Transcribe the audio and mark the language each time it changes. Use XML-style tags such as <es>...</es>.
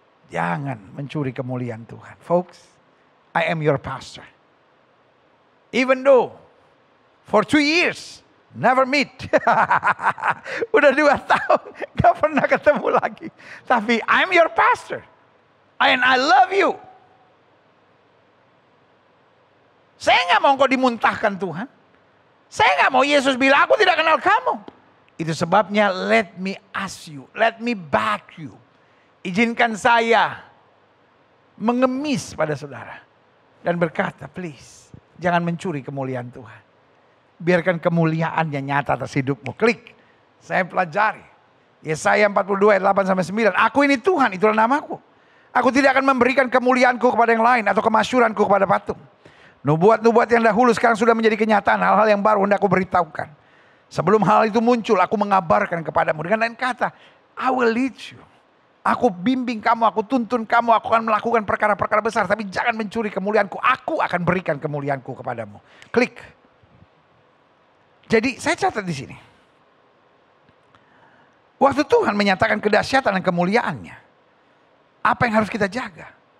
<id>Jangan mencuri kemuliaan Tuhan.</id> <en>Folks, I am your pastor. Even though for 2 years never meet.</en> <id>Udah 2 tahun gak pernah ketemu lagi. Tapi</id> <en>I'm your pastor. And I love you.</en> <id>Saya gak mau kau dimuntahkan Tuhan. Saya gak mau Yesus bilang aku tidak kenal kamu. Itu sebabnya</id> <en>let me ask you. Let me back you.</en> <id>Izinkan saya mengemis pada saudara. Dan berkata, please, jangan mencuri kemuliaan Tuhan. Biarkan kemuliaannya nyata atas hidupmu. Klik, saya pelajari. Yesaya 42 ayat 8-9. Aku ini Tuhan, itulah namaku. Aku tidak akan memberikan kemuliaanku kepada yang lain atau kemasyuranku kepada patung. Nubuat-nubuat yang dahulu sekarang sudah menjadi kenyataan. Hal-hal yang baru hendak aku beritahukan. Sebelum hal itu muncul, aku mengabarkan kepadamu. Dengan lain kata,</id> <en>I will lead you.</en> <id>Aku bimbing kamu, aku tuntun kamu, aku akan melakukan perkara-perkara besar. Tapi jangan mencuri kemuliaanku, aku akan berikan kemuliaanku kepadamu. Klik. Jadi saya catat di sini. Waktu Tuhan menyatakan kedahsyatan dan kemuliaannya. apa yang harus kita jaga?</id>